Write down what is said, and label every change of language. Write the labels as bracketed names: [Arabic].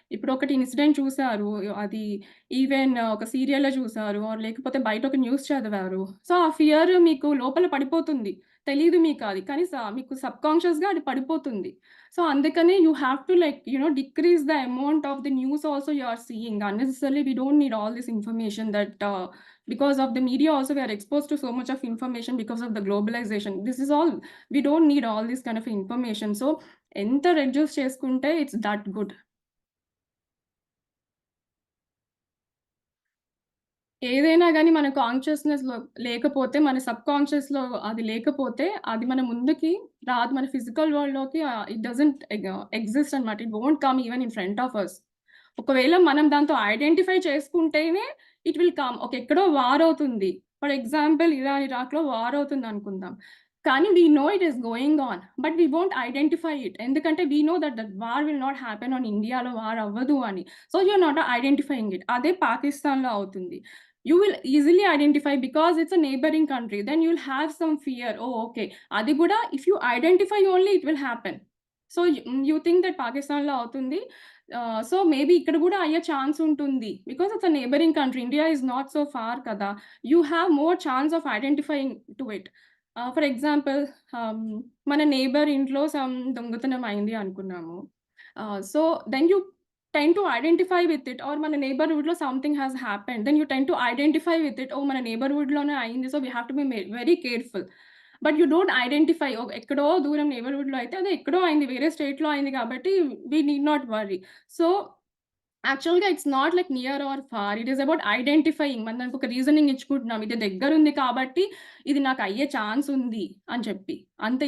[Telugu] ఇప్పుడొకటి incident చూసారు. అది even ఒక సీరియల్‌లో చూసారు ఆర్ లేకపోతే బయట ఒక న్యూస్ చదివారు. సో, ఆ ఫియర్ మీకు లోపల పడిపోతుంది. తెలీదు మీకది. కానీ మీకు సబ్‌కాన్షియస్‌గా అది పడిపోతుంది. [English] So, అందుకనే you have to decrease the amount of the news also you are seeing. Unnecessarily we don't need all this information that because of the media also we are exposed to so much of information because of the globalization. This is all we don't need all this kind of information. So [Telugu] ఎంత reduce చేసుకుంటే [English] It's that good. [Telugu] ఏదైనా గాని మన కాన్షియస్‌నెస్‌లో లేకపోతే, మన సబ్‌కాన్షియస్‌లో అది లేకపోతే, అది మన ముందుకి రాదు. మన ఫిజికల్ వరల్డ్‌లోకి [English] It doesn't exist అనమాట. It won't come even in front of us. [Telugu] ఒకవేళ మనం దాంతో ఐడెంటిఫై చేసుకుంటేనే [English] It will come. [Telugu] ఎక్కడో వార్ అవుతుంది. For example Iran, ఇరాక్‌లో war అవుతుందనుకుందాం. [English] కానీ we know it is going on. But we won't identify it. ఎందుకంటే we know that that war will not happen on [Telugu] ఇండియాలో war అవ్వదు అని. [English] So, you are not identifying it. [Telugu] అదే పాకిస్తాన్‌లో అవుతుంది. [English] You will easily identify because it's a neighboring country. Then you'll have some fear. Oh, okay. [Telugu] Adi kuda [English] if you identify only it will happen. So you think that [Telugu] Pakistan lo avutundi. [English] So maybe [Telugu] ikkada kuda ayye chance untundi [English] because it's a neighboring country. India is not so far kada. You have more chance of identifying to it. For example, [Telugu] మన neighbor ఇంట్లో some దొంగతనం అయింది అనుకున్నాము. [English] So then you tend to identify with it or [Telugu] మన neighborhood లో [English] Something has happened. Then you tend to identify with it. [Telugu] మన neighborhood లోనే అయింది. [English] So, we have to be very careful. But you don't identify. [Telugu] ఎక్కడో దూరం neighborhoodలో అయితే అదే ఎక్కడో అయింది. వేరే స్టేట్‌లో అయింది కాబట్టి [English] We need not worry. So, యాక్చువల్‌గా it's not like near or far. It is about identifying. [Telugu] మనం దానికొక రీజనింగ్ ఇచ్చుకుంటున్నాం. ఇది దగ్గరుంది కాబట్టి ఇది నాకు అయ్యే ఛాన్స్ ఉంది అని చెప్పి. అంతే.